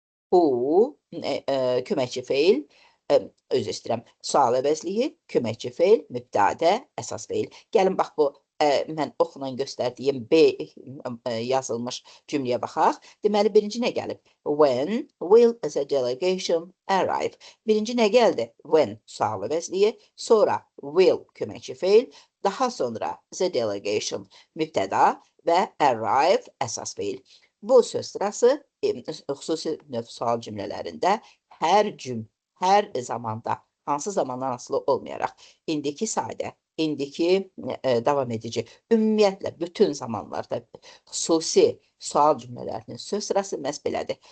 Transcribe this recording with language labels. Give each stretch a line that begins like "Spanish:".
Azerbaijani: Who, köməkçi feil, özür istəyirəm, sual əvəzliyi, köməkçi feil, mübtədə, əsas feil. Gəlin bax bu mən oxunan göstərdiyim B yazılmış cümləyə baxaq. Deməli, birinci nə gəlib?
English: When will the delegation arrive?
Azerbaijani: Birinci nə gəldi? When sual əvəzliyi, sonra will köməkçi feil, daha sonra
English: the delegation
Azerbaijani: mübtəda və arrive əsas feil. Bu söz sırası xüsusi növ sual cümlələrində hər zamanda, hansı zamandan asılı olmayaraq, indiki sadə, indiki davam edici, ümumiyyətlə bütün zamanlarda xüsusi sual cümlələrinin söz sırası məhz belədir.